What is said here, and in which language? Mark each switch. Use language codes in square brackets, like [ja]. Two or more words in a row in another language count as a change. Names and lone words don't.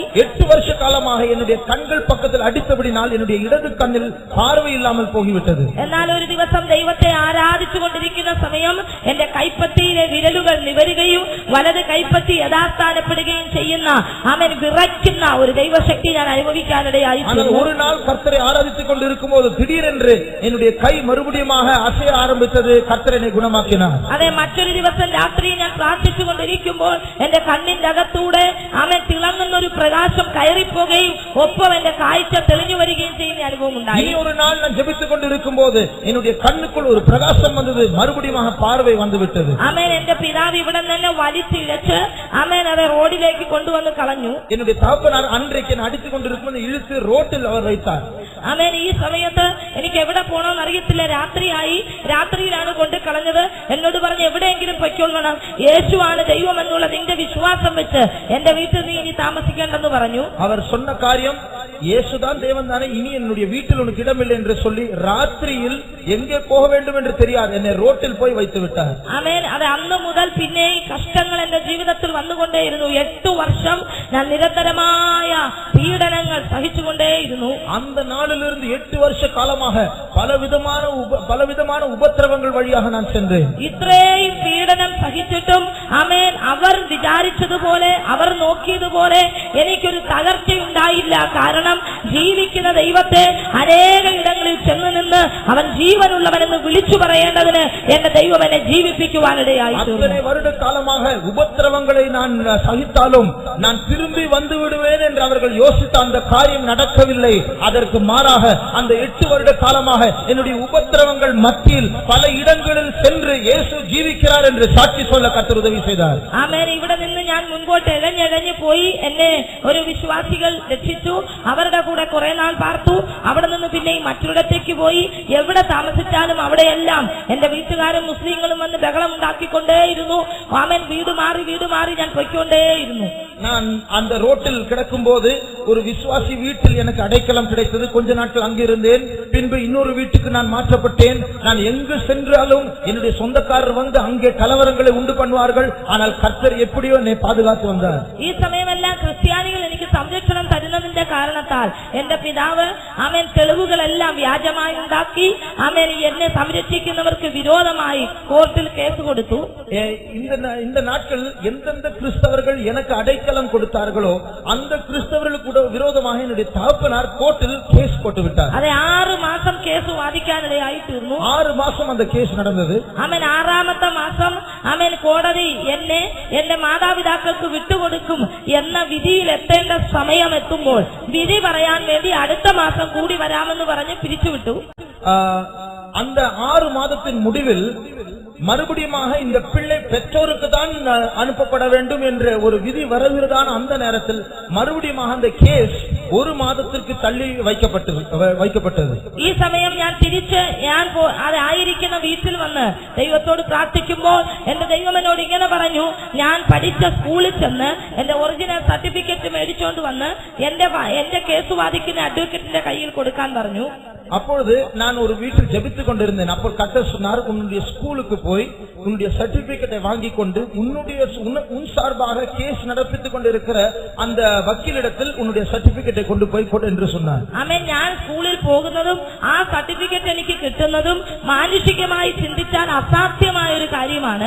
[ta] 8 வருஷ காலமாக என்னுடைய கண்கள் பக்கத்தில் அடித்தபடினால் என்னுடைய இடது கண்ணில் பார்வை இல்லாமல் போய்விட்டது. [ml] എന്നാൽ ഒരു ദിവസം ദൈവത്തെ ആരാധിച്ചുകൊണ്ടിരിക്കുന്ന സമയം എന്റെ കൈപ്പത്തിയിലെ വിരലുകൾ നിവരുകയും വലത് കൈപ്പത്തി യഥാസ്ഥാനപ്പെടുകയും ചെയ്യുന്ന അവൻ വിറയ്ക്കുന്ന ഒരു ദൈവശക്തി ഞാൻ അനുഭവിക്കാനിടയായി. [ta] ஒரு நாள் கர்த்தரை ஆராதித்துக் கொண்டிருக்கும் போது திடீரென்று என்னுடைய கை மறுபடியுமாக அசைய ஆரம்பித்தது. கர்த்தர் என்னை குணமாக்கினார். [ml] അതെ, മറ്റൊരു ദിവസം രാത്രി ഞാൻ പ്രാർത്ഥിച്ചുകൊണ്ടിരിക്കുമ്പോൾ എന്റെ കണ്ണിന്റെ അകത്തൂടെ അവൻ തിളങ്ങുന്ന ഒരു പ്രകാശം കയറിപ്പോകുകയും ഒപ്പം എന്റെ കാഴ്ച തെളിഞ്ഞു വരികയും ചെയ്യുന്ന അനുഭവം ഉണ്ടായി. [ta] ஒரு நாள் நான் ஜெபித்துக் கொண்டிருக்கும் போது என்னுடைய கண்ணுக்குள் ஒரு பிரகாசம் வந்தது, மறுபடியுமாக பார்வை வந்துவிட்டது. [ml] ആമേൻ. എന്റെ പിതാവ് ഇവിടെ തന്നെ വലിച്ചിഴച്ച് ആമേൻ അവരെ റോഡിലേക്ക് കൊണ്ടുവന്ന് കളഞ്ഞു. [ta] என்னுடைய தகப்பனார் அன்றைக்கு நான் அடித்துக் கொண்டிருக்கும் இழுத்து ரோட்டில் அவர் வைத்தார். [ml] ആമേൻ. ഈ സമയത്ത് എനിക്ക് എവിടെ പോകണമെന്ന് അറിയത്തില്ല. രാത്രിയിലാണ് കൊണ്ട് കളഞ്ഞത്. എന്നോട് പറഞ്ഞ് എവിടെയെങ്കിലും പൊയ്ക്കൊള്ളണം, യേശുവാണ് ദൈവം എന്നുള്ള നിന്റെ വിശ്വാസം വെച്ച് എന്റെ വീട്ടിൽ നീ ഇനി താമസിക്കേണ്ടെന്ന് പറഞ്ഞു. அவர் சொன்ன காரியம், இயேசுதான் தேவன் தானே, இனி என்னுடைய வீட்டில் உனக்கு இடமில்லை என்று சொல்லி ராத்திரியில் எங்கே போக வேண்டும் என்று தெரியாது என்னை ரோட்டில் போய் வைத்து விட்டார். ആമേൻ. അത് അന്ന് മുതൽ പിന്നെ ഈ കഷ്ടങ്ങൾ എന്റെ ജീവിതത്തിൽ വന്നുകൊണ്ടേയിരുന്നു. 8 വർഷം ഞാൻ നിരന്തരമായ പീഡനങ്ങൾ സഹിച്ചുകൊണ്ടേയിരുന്നു. [ta] அந்த நாளிலிருந்து 8 வருஷ காலமாக பலவிதமான உபத்திரவங்கள் வழியாக நான் சென்றேன். [ml] ഇത്രയും പീഡനം സഹിച്ചിട്ടും ആമേൻ അവർ വിചാരിച്ചതുപോലെ അവർ നോക്കിയതുപോലെ എനിക്കൊരു തകർച്ചയുണ്ടായില്ല. കാരണം ജീവിക്കുന്ന ദൈവത്തെ അനേക ഇടങ്ങളിൽ ചെന്ന് നിന്ന് അവൻ ജീവനുള്ളവനെന്ന് വിളിച്ചു പറയേണ്ടതിന് എന്റെ ദൈവം എന്നെ ജീവിപ്പിക്കുവാനിടയായി. [ta] அத்தனை வருட காலமாக உபத்திரவங்களை நான் சகித்தாலும் நான் திரும்பி வந்து விடுவேன் என்று அவர்கள் யோசித்த அந்த காரியம் நடக்கவில்லை. அதற்கு மாறாக அந்த 8 வருட காலமாக என்னுடைய உபத்திரவங்கள் மத்தியில் பல இடங்களில் சென்று இயேசு ஜீவிக்கிறார் என்று சாட்சி சொல்ல கர்த்தர் உதவி செய்தார். [ml] ആമേൻ. ഇവിടെ നിന്ന് ഞാൻ മുൻപോട്ട് ഇഴഞ്ഞിഴഞ്ഞു പോയി. എന്നെ ഒരു വിശ്വാസികൾ രക്ഷിച്ചു. അവരുടെ കൂടെ കുറെ നാൾ പാർത്തു. അവിടെ നിന്ന് പിന്നെയും മറ്റൊരിടത്തേക്ക് പോയി. എവിടെ താമസിച്ചാലും അവിടെയെല്ലാം എന്റെ വീട്ടുകാരും മുസ്ലിങ്ങളും വന്ന് ബഹളം ഉണ്ടാക്കിക്കൊണ്ടേയിരുന്നു. ആമേൻ. വീട് മാറി ഞാൻ പൊയ്ക്കൊണ്ടേയിരുന്നു. [ta] நான் அந்த ரோட்டில் கிடக்கும் போது ஒரு விசுவாசி வீட்டில் எனக்கு அடைக்கலம் கிடைத்தது. கொஞ்ச நாட்கள் அங்கிருந்தேன். பின்பு இன்னொரு வீட்டுக்கு நான் மாற்றப்பட்டேன். நான் எங்கு சென்றாலும் என்னுடைய சொந்தக்காரர் வந்து அங்கே கலவரங்களை உண்டு பண்ணுவார்கள். ஆனால் கர்த்தர் எப்படியோ என்னை பாதுகாத்து வந்தார். [ml] ഈ സമയമെല്ലാം ക്രിസ്ത്യാനികൾ എനിക്ക് സംരക്ഷണം തരുന്നതിന്റെ കാരണത്താൽ കാരണത്താൽ എന്റെ പിതാവ് അവൻ തെളിവുകളെല്ലാം വ്യാജമായി ഉണ്ടാക്കി അവൻ എന്നെ സംരക്ഷിക്കുന്നവർക്ക് വിരോധമായി കോർട്ടിൽ കേസ് കൊടുത്തു. [ta] இந்த நாட்கள் எந்தெந்த கிறிஸ்தவர்கள் எனக்கு அடைக்கலம் கொடுத்தார்களோ அந்த கிறிஸ்தவர்களுக்கு விரோதமாக என்னுடைய தகப்பனார் கோர்ட்டில் கேஸ் போட்டு விட்டார். அதை 6 மாசம் கேஸ் வாதிக்கானிடையாയി തീർന്നു. 6 மாசம் அந்த கேஸ் நடந்தது. [ml] അവൻ 6ാമത്തെ മാസം അവൻ കോടതി എന്നെ എന്റെ മാതാപിതാക്കൾക്ക് വിട്ടുകൊടുക്കും എന്ന വിധിയിൽ എത്തേണ്ട സമയം എത്തുമ്പോൾ വിധി പറയാൻ വേണ്ടി അടുത്ത മാസം കൂടി വരാമെന്ന് പറഞ്ഞ് പിരിച്ചുവിട്ടു. [ta] அந்த 6 மாதத்தின் முடிவில் மறுபடியுமாக இந்த பிள்ளை பெற்றோருக்கு தான் அனுப்பப்பட வேண்டும் என்ற ஒரு விதி வருகிறதான அந்த நேரத்தில் மறுபடியுமாக அந்த கேஸ் 1 மாதத்திற்கு தள்ளி வைக்கப்பட்டது. [ml] ഈ സമയം ഞാൻ തിരിച്ച് അത് ആയിരിക്കുന്ന വീട്ടിൽ വന്ന് ദൈവത്തോട് പ്രാർത്ഥിക്കുമ്പോൾ എന്റെ ദൈവം എന്നോട് ഇങ്ങനെ പറഞ്ഞു, ഞാൻ പഠിച്ച സ്കൂളിൽ ചെന്ന് എന്റെ ഒറിജിനൽ സർട്ടിഫിക്കറ്റ് മേടിച്ചോണ്ട് വന്ന് എന്റെ കേസ് വാദിക്കുന്ന അഡ്വക്കേറ്റിന്റെ കയ്യിൽ കൊടുക്കാൻ പറഞ്ഞു. [ta] அப்பொழுது நான் ஒரு வீட்டில் ஜெபித்துக் கொண்டிருந்தேன். அப்போ கர்த்தர் சொன்னார், உன்னுடைய ஸ்கூலுக்கு போய் உன்னுடைய சர்டிபிகேட்டை வாங்கி கொண்டு உன் சார்பாக கேஸ் நடப்பித்துக் கொண்டிருக்கிற அந்த வக்கீலிடத்தில் உன்னுடைய சர்டிபிகேட்டை கொண்டு போய் கொடு என்று சொன்னார். [ml] ആമേൻ. ഞാൻ സ്കൂളിൽ പോകുന്നതും ആ സർട്ടിഫിക്കറ്റ് എനിക്ക് കിട്ടുന്നതും മാനുഷികമായി ചിന്തിച്ചാൽ അസാധ്യമായ ഒരു കാര്യമാണ്.